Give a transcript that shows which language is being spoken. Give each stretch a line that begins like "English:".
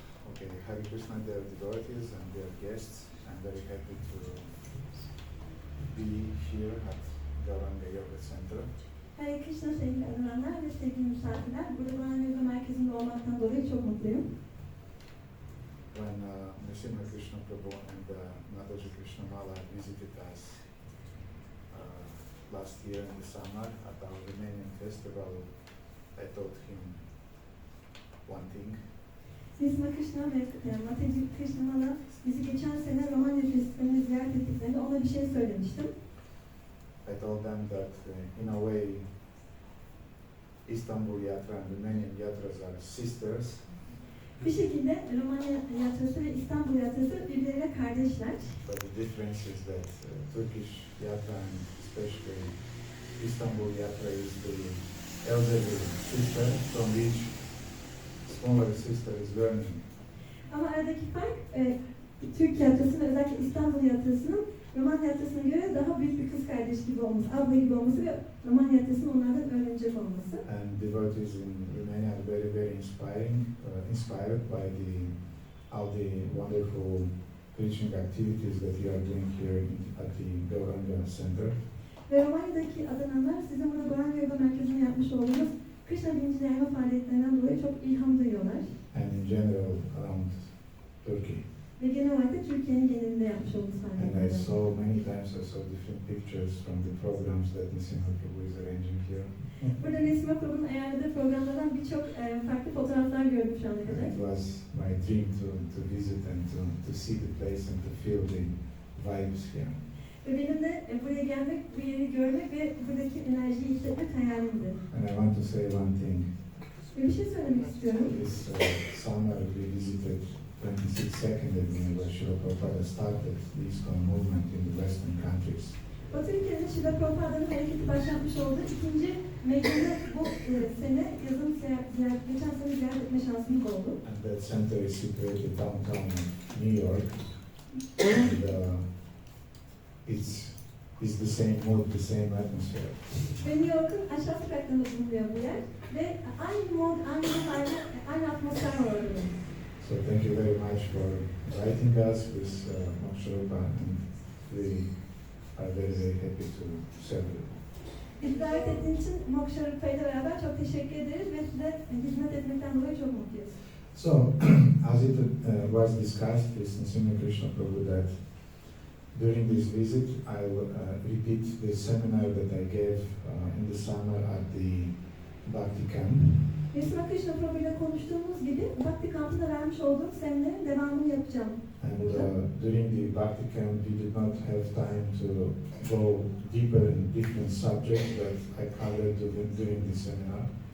English: Okay, Pariprashna, dear devotees and dear guests, I'm very happy to be here at Banca Yoga Center.
Turkish: Hare Krishna sevgili öğrenenler ve sevgili misafirler. Burada Banca Yoga Merkezi'nde olmaktan dolayı çok mutluyum.
English: When Nrsimha Krishna Prabhu and Nadaji Krishna Mala visited us last year in the summer at our Romanian festival, I told him one thing.
Turkish: Nrsimha Krishna ve Nadaji Krishna Mala bizi geçen sene Romanya Festivali'ne ziyaret ettiklerinde ona bir şey söylemiştim.
English: I told them that in a way Istanbul Yatra and Romanian Yatras are sisters.
Turkish: Bir şekilde Romanya Yatrası ve İstanbul Yatrası birbirleriyle kardeşler.
English: But the difference is that Turkish Yatra and especially Istanbul Yatra is the elderly sister from which smaller sister is learning.
Turkish: Ama aradaki fark Türk tiyatrosu ve özellikle İstanbul tiyatrosunun roman tiyatrosuna göre daha büyük bir kız kardeş gibi olması, abla gibi olması ve roman tiyatrosunun onlardan öğrenecek olması.
English: And devotees in Romania are very, very inspired by all the wonderful preaching activities that you are doing here at the Gauranga Center.
Turkish: Ve Romanya'daki adananlar sizin burada Gauranga Yoga Merkezi'nde yapmış olduğunuz Krishna bilincini yayma faaliyetlerinden dolayı çok ilham duyuyorlar.
English: And in general around Turkey.
Turkish: Ve genel olarak da Türkiye'nin genelinde yapmış olduğunuz
English: And I
Turkish: faaliyetlerden.
English: saw many times different pictures from the programs that Nisimha Prabhu is arranging here.
Turkish: Burada Nesima Prabhu'nun ayarladığı programlardan birçok farklı fotoğraflar gördüm şu ana
English: And
Turkish: kadar.
English: it was my dream to visit and to see the place and to feel the vibes here.
Turkish: Ve benim de buraya gelmek, bu yeri görmek ve buradaki enerjiyi hissetmek hayalimdi.
English: And I want to say one thing.
Turkish: Ve bir şey söylemek istiyorum.
English: This summer we visited 26th Avenue where Srila Prabhupada started the ISKCON movement in the Western countries.
Turkish: Batı ülkelerinde Srila Prabhupāda'nın hareketi başlatmış olduğu ikinci meydanı bu sene yazın geçen sene ziyaret etme şansımız oldu.
English: And that center is situated downtown New York. And it's the same mood, the same atmosphere.
Turkish: Ve New York'un aşağı sokaklarında bulunuyor bu yer. Ve aynı mod, aynı hali, aynı atmosfer var orada.
English: So thank you very much for inviting us with Moksharupa, and we are very, very happy to serve you.
Turkish: Bizi davet ettiğiniz için Moksharupa'yla beraber çok teşekkür ederiz ve size hizmet etmekten dolayı çok mutluyuz.
English: So, as it was discussed with Nisimha Krishna Prabhu that during this visit I will repeat the seminar that I gave in the summer at the Bhakti camp.
Turkish: Nesima Krishna Prabhu ile konuştuğumuz gibi Bhakti kampında vermiş olduğum seminerin devamını yapacağım.
English: And during the Bhakti camp we did not have time to go deeper in different subjects that I covered during the seminar.